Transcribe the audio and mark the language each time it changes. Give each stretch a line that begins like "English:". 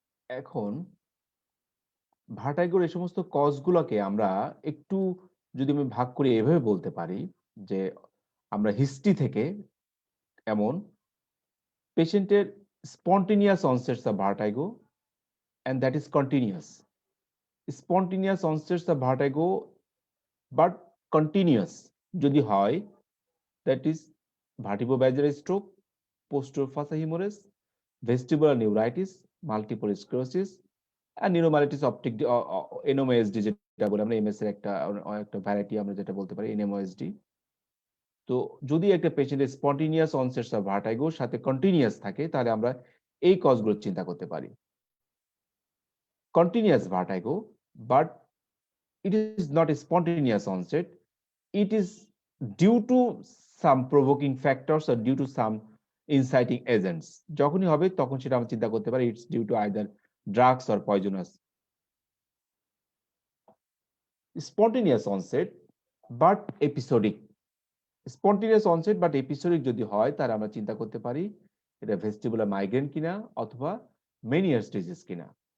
Bangla: এখন ভার্টাইগোর এই সমস্ত কজগুলোকে আমরা একটু যদি আমি ভাগ করে এভাবে বলতে পারি যে আমরা হিস্ট্রি থেকে এমন পেশেন্টের spontaneous অনসেটস of vertigo
English: and that is continuous. Spontaneous onsets of vertigo but continuous যদি হয় that is vertebrovascular stroke, posterior fossa hemorrhage, vestibular neuritis, multiple sclerosis and pneumonitis optic NMOSD
Bangla: যেটা বলে আমরা এমএস এর একটা ভ্যারাইটি আমরা যেটা বলতে পারি
English: NMOSD।
Bangla: তো যদি একটা পেশেন্টের স্পন্টেনিয়াস অনসেটস অফ ভার্টাইগোর সাথে কন্টিনিউয়াস থাকে তাহলে আমরা এই কজগুলো চিন্তা করতে পারি।
English: Continuous vertigo, but it is not a spontaneous onset. It is due to some provoking factors or due to some inciting agents.
Bangla: যখনই হবে তখন সেটা আমরা চিন্তা করতে পারি
English: it's due to either drugs or poisonous. Spontaneous onset but episodic.
Bangla: Spontaneous onset but episodic যদি হয় তাহলে আমরা চিন্তা করতে পারি এটা ভেস্টিবুলার মাইগ্রেন কিনা অথবা মেনিয়ার্স ডিজিজ কিনা।